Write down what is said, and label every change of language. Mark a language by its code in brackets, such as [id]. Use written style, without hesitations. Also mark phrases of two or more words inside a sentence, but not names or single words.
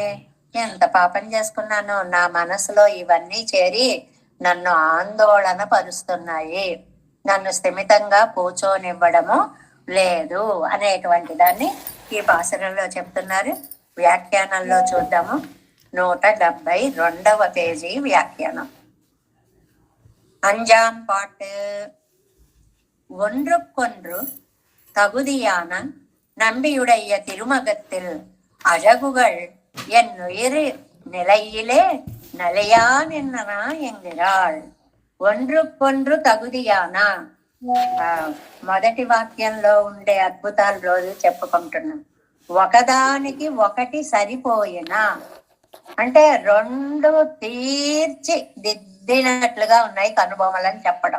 [te] ఎంత పాపం చేసుకున్నానో, నా మనసులో ఇవన్నీ చేరి నన్ను ఆందోళన పరుస్తున్నాయి, నన్ను స్థిమితంగా కూర్చోనివ్వడము లేదు అనేటువంటి దాన్ని ఈ పాసురంలో చెప్తున్నారు. వ్యాఖ్యానంలో చూద్దాము. 172వ పేజీ వ్యాఖ్యానం. [ta] அஞ்சாம் பாட்டு. ஒன்றுக்கொன்று தகுதியான நம்பியுடைய திருமகத்தில் அழகுகள் என் உயிர் நிலையிலே நிலையா நின்றனா என்கிறாள். ஒன்றுக்கொன்று தகுதியான. [te] మొదటి వాక్యంలో ఉండే అద్భుతాలు రోజు చెప్పుకుంటున్నాం. ఒకదానికి ఒకటి సరిపోయినా అంటే రెండు తీర్చి దిద్దినట్లుగా ఉన్నాయి కనుబొమ్మలని చెప్పడం.